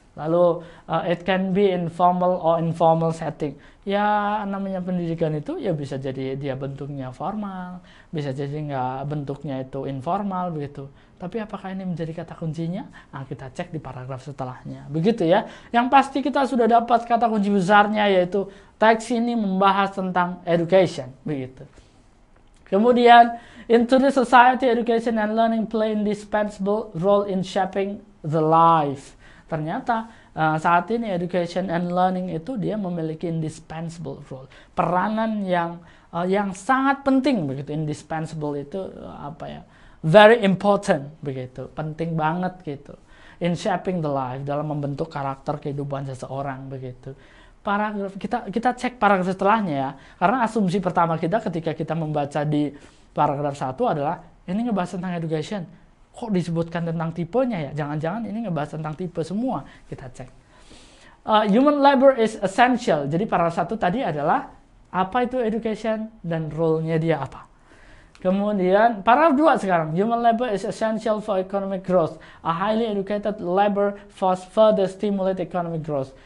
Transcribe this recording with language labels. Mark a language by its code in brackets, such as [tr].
[en] Lalu it can be informal or informal setting. [id] Ya, namanya pendidikan itu ya bisa jadi dia bentuknya formal, bisa jadi nggak bentuknya itu informal begitu. Tapi apakah ini menjadi kata kuncinya? Nah, kita cek di paragraf setelahnya. Begitu ya. Yang pasti kita sudah dapat kata kunci besarnya, yaitu teks ini membahas tentang education, begitu. [en] Kemudian, in today's society, education and learning play indispensable role in shaping the life. [id] Ternyata saat ini [en] education and learning [id] itu dia memiliki [en] indispensable role, [id] peranan yang sangat penting begitu. Indispensable itu [en] very important [id] begitu, penting banget gitu. [en] In shaping the life, [id] dalam membentuk karakter kehidupan seseorang begitu. Paragraf kita cek paragraf setelahnya ya, karena asumsi pertama kita ketika kita membaca di paragraf 1 adalah ini ngebahas tentang education. Kok disebutkan tentang tipenya ya? Jangan-jangan ini ngebahas tentang tipe semua. Kita cek. [en] Human labor is essential. [id] Jadi paragraf 1 tadi adalah apa itu education dan role-nya dia apa. Kemudian paragraf 2 sekarang. [en] Human labor is essential for economic growth. A highly educated labor force further stimulate economic growth.